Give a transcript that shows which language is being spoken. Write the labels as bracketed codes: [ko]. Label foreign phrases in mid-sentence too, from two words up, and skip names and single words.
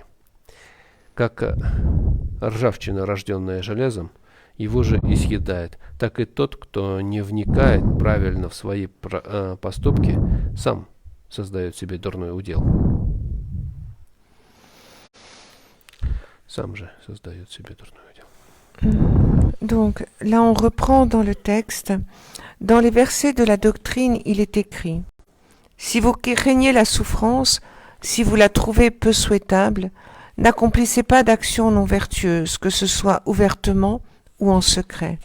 [ru] Как ржавчина, рожденная железом, его же и съедает, так и тот, кто не вникает правильно в свои поступки, сам создает себе дурной удел. Сам же создает себе дурной удел. [fr] Donc, là on reprend dans le texte. Dans les versets de la doctrine, il est écrit: si vous craignez la souffrance, si vous la trouvez peu souhaitable, n'accomplissez pas d'actions non vertueuses, que ce soit ouvertement ou en secret.